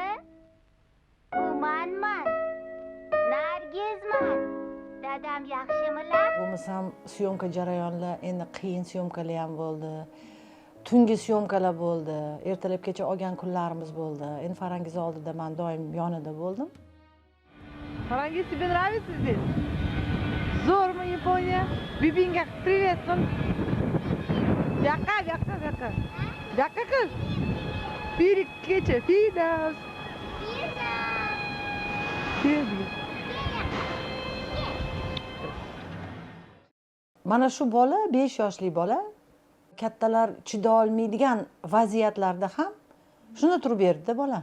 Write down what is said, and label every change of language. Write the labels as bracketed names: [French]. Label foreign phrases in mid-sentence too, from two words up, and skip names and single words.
[Uzbek] Bu manman. Nargizman. Dadam yaxshimilar? Bo'lmasam syomka jarayonlar, endi qiyin syomkalar ham bo'ldi. Tungi syomkalar bo'ldi. Ertalabgacha olgan kunlarimiz bo'ldi. Endi Farangiz oldida men doim yonida bo'ldim. Farangiz, [Russian] тебе нравится здесь? [Uzbek] Zo'rmi Yaponiya? Bibingga привет qil. Yoqqa qil. Birikkecha, Fidas. Mana shu bola, 5 yoshli bola, kattalar chida olmaydigan vaziyatlarda ham shuni turib berdi bola.